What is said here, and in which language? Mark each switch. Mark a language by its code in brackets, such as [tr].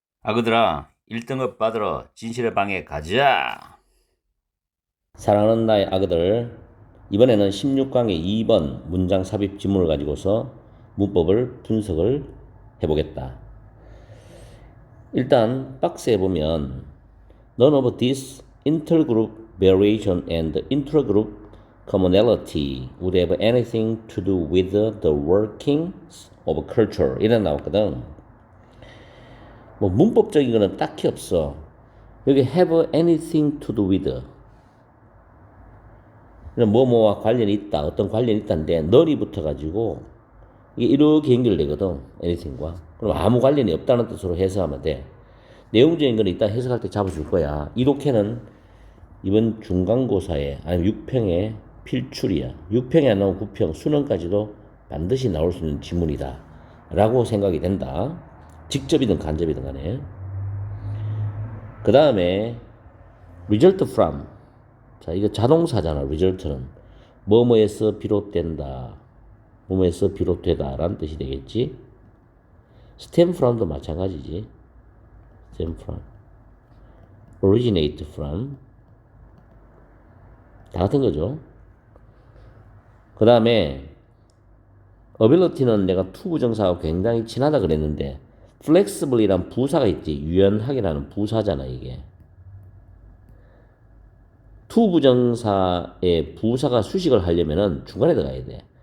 [ko] 아그들아, 1등급 받으러 진실의 방에 가자. 사랑하는 나의 아그들, 이번에는 16강의 2번 문장 삽입 지문을 가지고서 문법을 분석을 해보겠다. [en] 일단 박스에 보면 None of this intergroup variation and intragroup commonality would have anything to do with the workings of culture [ko] 이래 나왔거든. 뭐 문법적인 거는 딱히 없어. 여기 [en] have anything to do with [ko] 뭐뭐와 관련이 있다, 어떤 관련이 있다는데 널이 붙어가지고 이게 이렇게 연결되거든, anything과. 그럼 아무 관련이 없다는 뜻으로 해석하면 돼. 내용적인 건 이따 해석할 때 잡아줄 거야. 이렇게는 이번 중간고사에 아니면 6평에 필출이야. 6평에 안 나오면 9평, 수능까지도 반드시 나올 수 있는 지문이다 라고 생각이 된다. 직접이든 간접이든 간에. 그 다음에 [en] result from. [ko] 자, 이거 자동사잖아. result는 뭐뭐에서 비롯된다, 뭐뭐에서 비롯되다 라는 뜻이 되겠지. [en] stem from [ko] 도 마찬가지지. [en] stem from, originate from [ko] 다 같은 거죠. 그 다음에 ability는 내가 투부정사하고 굉장히 친하다 그랬는데 flexible이란 부사가 있지. 유연하게라는 부사잖아 이게. 투부정사의 부사가 수식을 하려면은 중간에 들어가야 돼.